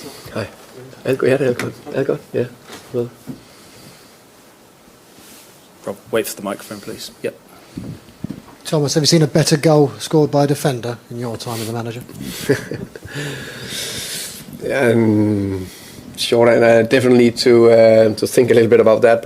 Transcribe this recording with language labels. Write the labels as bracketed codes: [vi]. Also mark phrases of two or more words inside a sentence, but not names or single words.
[da] Hej. Alt godt? Ja, det er alt godt. Alt godt? Ja. [en] Well. Rob, wait for the microphone, please. Yep. Thomas, have you seen a better goal scored by a defender in your time as a manager? Short, and I definitely need to think a little bit about that.